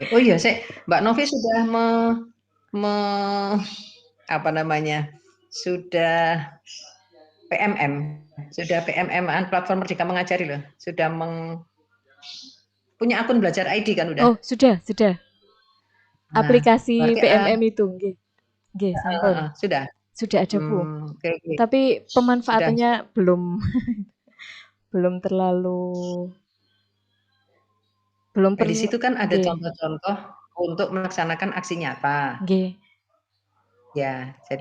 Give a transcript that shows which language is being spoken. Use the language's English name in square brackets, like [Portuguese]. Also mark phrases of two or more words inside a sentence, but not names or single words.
[Indonesian] Oh iya, Mbak Novi sudah apa namanya? Sudah PMM, sudah PMM-an platform Merdeka Mengajari loh. Sudah punya akun belajar ID kan udah? Oh, sudah. Nah, Aplikasi berarti PMM itu nggih. [Javanese] Nggih, sampun. [Indonesian] sudah. Sudah ada Bu. Oke. Tapi Sudah. pemanfaatannya belum terlalu belum Nah, di perlu. situ kan ada Nggih. contoh-contoh untuk melaksanakan aksi nyata. Nggih. Ya, jadi